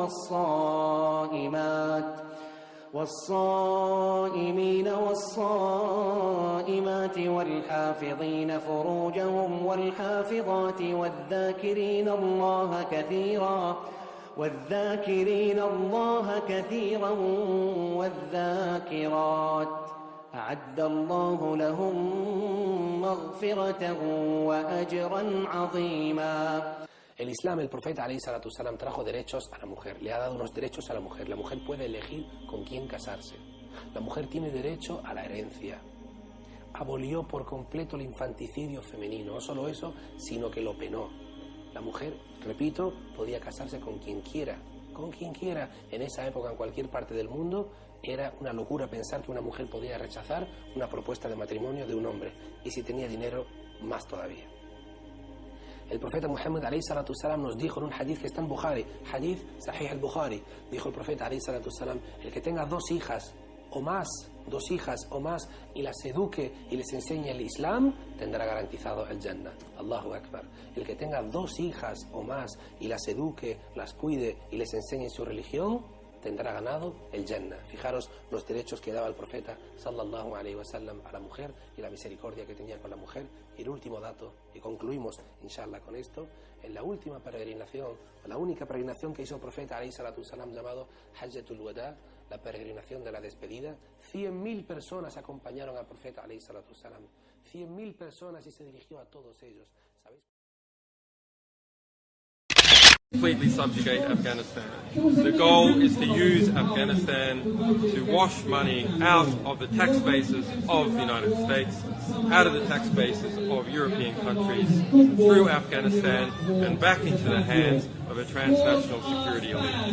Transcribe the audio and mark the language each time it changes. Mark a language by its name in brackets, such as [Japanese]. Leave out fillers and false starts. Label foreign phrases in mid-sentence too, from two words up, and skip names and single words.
[Arabic] والصائمات والحافظين فروجهم والحافظات والذاكرين الله كثيرا والذاكرات أعد الله لهم مغفرة وأجرا عظيما. [Spanish] El Islam, el profeta [Arabic] عليه الصلاة والسلام, [Spanish] trajo derechos a la mujer, le ha dado unos derechos a la mujer. La mujer puede elegir con quién casarse. La mujer tiene derecho a la herencia. Abolió por completo el infanticidio femenino, no solo eso, sino que lo penó. La mujer, repito, podía casarse con quien quiera. En esa época, en cualquier parte del mundo, era una locura pensar que una mujer podía rechazar una propuesta de matrimonio de un hombre, y si tenía dinero, más todavía. El profeta Muhammad [Arabic] عليه الصلاة والسلام [Spanish] nos dijo en un hadith que está en Bukhari, hadith Sahih al-Bukhari, dijo el profeta [Arabic] عليه الصلاة والسلام: [Spanish] el que tenga dos hijas o más, y las eduque y les enseñe el Islam, tendrá garantizado el Jannah. [Arabic] الله أكبر. [Spanish] El que tenga dos hijas o más y las eduque, las cuide y les enseñe su religión, tendrá ganado el Jannah. Fijaros los derechos que daba el profeta [Arabic] صلى الله عليه وسلم [Spanish] a la mujer y la misericordia que tenía con la mujer. Y el último dato, y concluimos inshallah con esto, en la última peregrinación, la única peregrinación que hizo el profeta [Arabic] عليه الصلاة والسلام, [Spanish] llamado Hajjatul Wada, la peregrinación de la despedida, 100.000 personas acompañaron al profeta [Arabic] عليه الصلاة والسلام. [Spanish] 100.000 personas, y se dirigió a todos ellos. ¿Sabéis? [English] Completely subjugate Afghanistan. The goal is to use Afghanistan to wash money out of the tax bases of the United States, out of the tax bases of European countries, through Afghanistan and back into the hands of a transnational security elite.